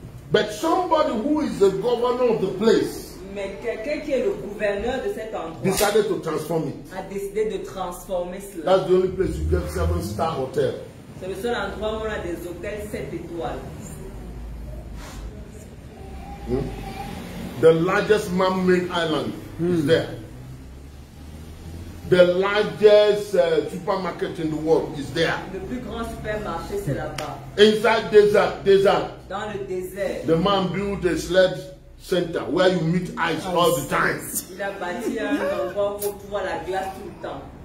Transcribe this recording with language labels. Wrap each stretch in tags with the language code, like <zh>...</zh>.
<en>But somebody who is the governor of the place</en> <fr>Mais quelqu'un qui est le gouverneur de cet endroit</fr> <en>decided to transform it.</en> <fr>a décidé de transformer cela.</fr> <en>That's the only place you get 7-star hotel.</en> <fr>C'est le seul endroit où on a des hôtels 7 étoiles.</fr> <en>The largest man-made island is there. The largest supermarket in the world is there.</en> <fr>Le plus grand supermarché, c'est là-bas.</fr> <en>Inside desert,</en> <fr>Dans le désert,</fr> <en>the man built a sled center where you meet ice all the time.</en> <fr>Il a bâti un endroit où tu vois la glace tout le temps.</fr>